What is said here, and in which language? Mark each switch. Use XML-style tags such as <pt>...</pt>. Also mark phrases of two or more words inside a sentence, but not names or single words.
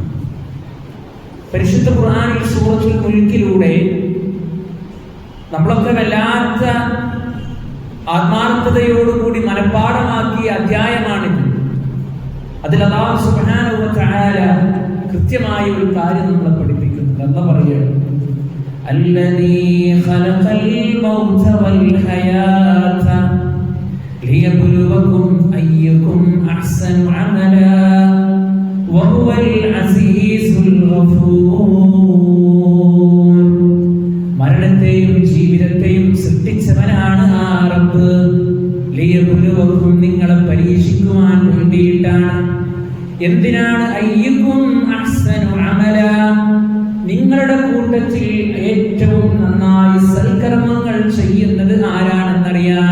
<ml>പരിശുദ്ധ ഖുർആനിൽ സൂറത്തുൽ മുൽക്കിലൂടെ നമ്മളൊക്കെ വല്ലാത്ത ആത്മാർത്ഥതയോടുകൂടി മനഃപ്പാഠമാക്കിയ അധ്യായമാണിത്. അതിൽ അല്ലാഹു</ml> <ar>سبحانه وتعالى</ar> <ml>കൃത്യമായ ഒരു കാര്യം നമ്മളെ പഠിപ്പിക്കുന്നുണ്ട്. അല്ലാഹു പറയുന്നു,</ml> <ar>الذي خلق الموت والحياة ليبلوكم أيكم أحسن عملا وهو العزيز الغفور.</ar> <ml>മരണത്തെയും ജീവിതത്തെയും സൃഷ്ടിച്ചവനാണ് ആ റബ്ബ്. ലിയബ്ലുവക്കും, നിങ്ങളെ പരീക്ഷിക്കുവാൻ വേണ്ടിയിട്ടാണ്. എന്തിനാണ്?</ml> <ar>أيكم أحسن عملا,</ar> <ml>നിങ്ങളുടെ കൂട്ടത്തിൽ ഏറ്റവും നന്നായി സൽക്കർമ്മങ്ങൾ ചെയ്യുന്നത് ആരാണെന്നറിയാൻ.</ml>